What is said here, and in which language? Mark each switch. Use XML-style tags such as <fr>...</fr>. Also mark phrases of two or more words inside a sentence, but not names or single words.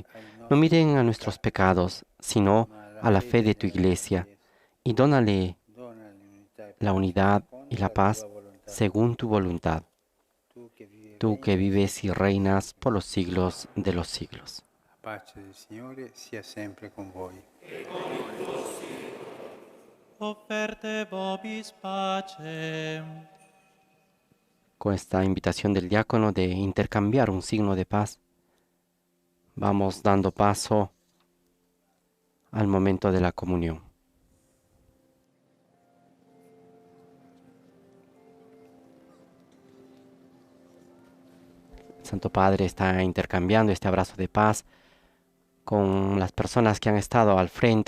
<es>No miren a nuestros pecados, sino a la fe de tu Iglesia, y dónale la unidad y la paz según tu voluntad. Tú que vives y reinas por los siglos de los siglos.</es> <it>La pace del Signore sia sempre con voi.</it> <la>Offerte vobis pacem.</la> <es>Con esta invitación del diácono de intercambiar un signo de paz, vamos dando paso al momento de la comunión. El Santo Padre está intercambiando este abrazo de paz con las personas que han estado al frente</es>